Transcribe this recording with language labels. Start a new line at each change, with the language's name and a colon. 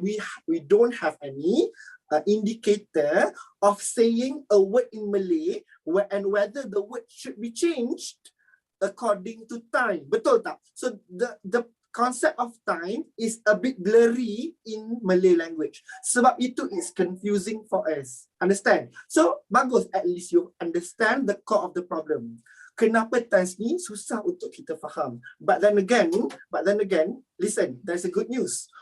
English: We don't have any indicator of saying a word in Malay and whether the word should be changed according to time. Betul tak? So the concept of time is a bit blurry in Malay language.
Malay: Sebab itu
English: it's confusing for us. Understand? So bagus, at least you understand the core of the problem.
Malay: Kenapa tense ni susah untuk kita faham.
English: But then again, listen, there's a good news.